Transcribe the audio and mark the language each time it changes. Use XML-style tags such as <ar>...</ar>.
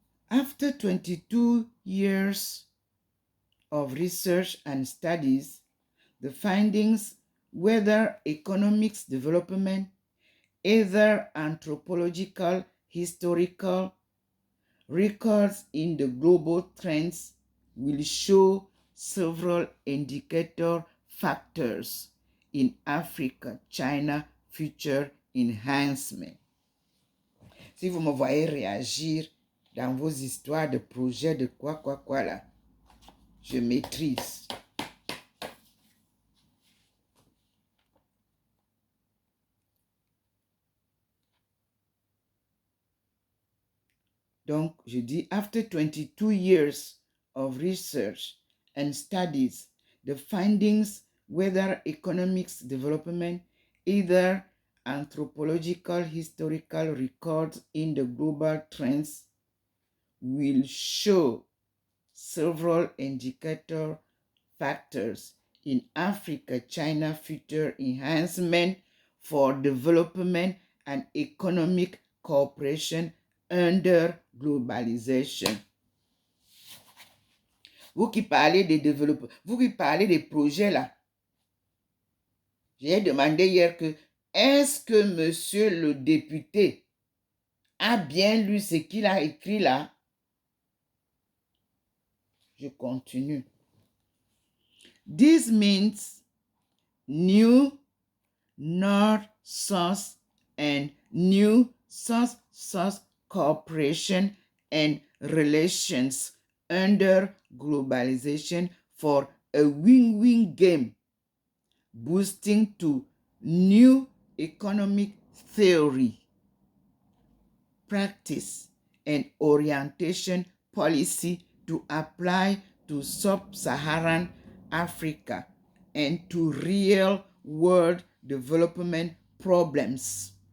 <en>After 22 years of research and studies, the findings, whether economics development, either anthropological, historical, records in the global trends will show several indicator factors in Africa, China, future enhancement.</en> <fr>Si vous me voyez réagir dans vos histoires de projets de quoi là, je maîtrise. Donc, je dis,</fr> <en>after 22 years of research and studies, the findings, whether economics development, either anthropological, historical records in the global trends, will show several indicator factors in Africa, China, future enhancement for development and economic cooperation under globalisation.</en> <fr>Vous qui parlez des développements, vous qui parlez des projets là, j'ai demandé hier que est-ce que monsieur le député a bien lu ce qu'il a écrit là? Je continue.</fr> <en>This means new North South and new South South cooperation and relations under globalization for a win-win game, boosting to new economic theory, practice, and orientation policy to apply to sub-Saharan Africa and to real-world development problems.</en>